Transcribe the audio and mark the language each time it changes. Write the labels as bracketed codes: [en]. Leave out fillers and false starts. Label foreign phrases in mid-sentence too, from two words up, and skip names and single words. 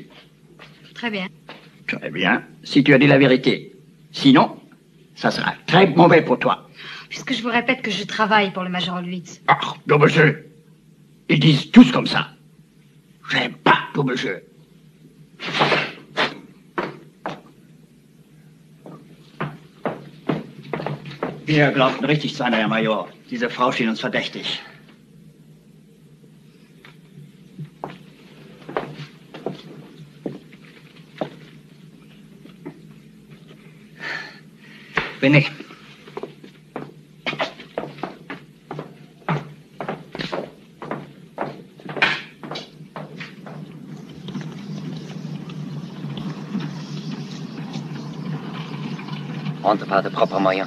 [fr] Très bien. Très bien, si tu as dit la vérité. Sinon, ça sera très mauvais pour toi. Puisque je vous répète que je travaille pour le major Holwitz. Ah, double jeu. Ils disent tous comme ça. J'aime pas double jeu. [de] Wir glaubten richtig zu einer, Herr Major. Diese Frau schien uns verdächtig. [fr] Venez. Rentre par de propres moyens.